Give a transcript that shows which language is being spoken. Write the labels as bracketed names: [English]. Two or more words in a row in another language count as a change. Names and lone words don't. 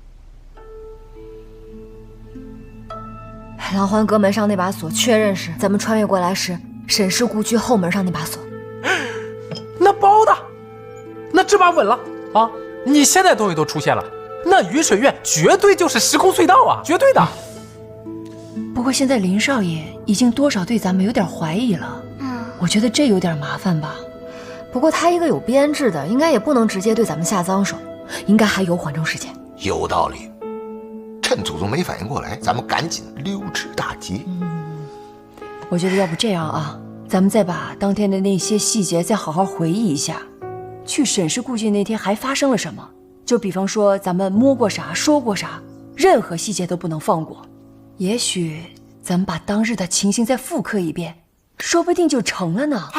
[Chinese] 狼環閣門上那把鎖，確認是咱們穿越過來時沈氏故居後門上那把鎖。那包的，那這把穩了啊！你現在東西都出現了，那雨水院絕對就是時空隧道啊，絕對的。不過現在林少爺已經多少對咱們有點懷疑了，我覺得這有點麻煩吧。不過他一個有編制的，應該也不能直接對咱們下髒手，應該還有緩衝時間。有道理，趁祖宗沒反應過來，咱們趕緊溜之大吉。我覺得要不這樣啊，咱們再把當天的那些細節再好好回憶一下，去沈氏故居那天還發生了什麼？就比方說咱們摸過啥，說過啥，任何細節都不能放過。也許咱们把当日的情形再复刻一遍，说不定就成了呢。